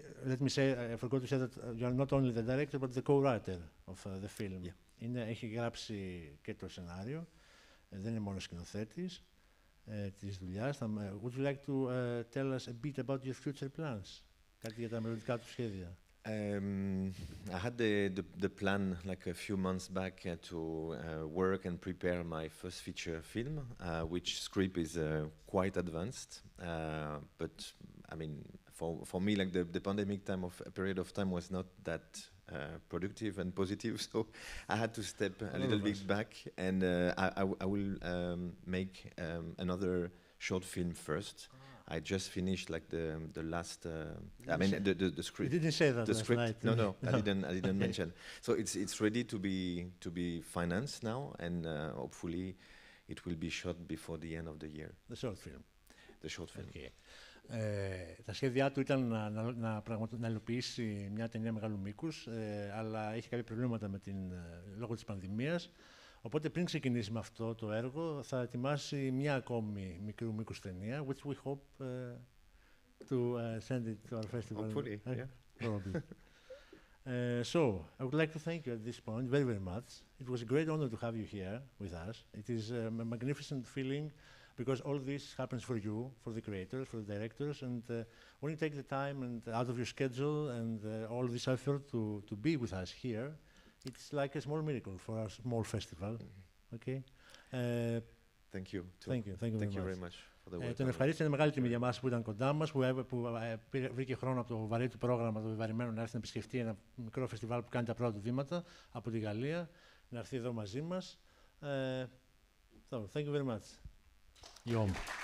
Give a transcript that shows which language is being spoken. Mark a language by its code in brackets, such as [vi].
[en] Let me say, I forgot to say that you are not only the director, but the co-writer of the film. Yeah. [el] Έχει γράψει και το σενάριο, δεν είναι μόνο σκηνοθέτης της δουλειάς. [en] Would you like to tell us a bit about your future plans? [el] Κάτι για τα μελλοντικά του σχέδια. [en] I had the plan like a few months back to work and prepare my first feature film, which script is quite advanced. But I mean, for me, like the pandemic time a period of time was not that productive and positive, so I had to step a little bit back, and I will make another short film first. I just finished like the last. I mean the script. You didn't say that the last script. night. No, I didn't mention. So it's ready to be financed now, and hopefully it will be shot before the end of the year. The short film. The short film. Okay. [el] Τα σχέδιά του ήταν να υλοποιήσει μια ταινία μεγάλου μήκους, αλλά είχε κάποια προβλήματα λόγω της πανδημίας. Οπότε πριν ξεκινήσει με αυτό το έργο, θα ετοιμάσει μια ακόμη μικρού μήκους ταινία, [en] which we hope to send it to our festival. Hopefully, yeah. Probably. So, I would like to thank you at this point very, very much. It was a great honor to have you here with us. It is a magnificent feeling because all this happens for you, for the creators, for the directors, and when you take the time and out of your schedule and all this effort to be with us here, it's like a small miracle for our small festival. Okay. Thank you. Thank you very much. For the [el] Τον ευχαρίστησε, είναι μεγάλη τιμή για μας που ήταν κοντά μας, που βρήκε χρόνο από το βαρύ του πρόγραμμα, το βεβαρημένο, να έρθει να επισκεφτεί ένα μικρό φεστιβάλ που κάνει τα πρώτα του βήματα από τη Γαλλία, να έρθει εδώ μαζί μας. [en] So, thank you very much. [el] Guillaume.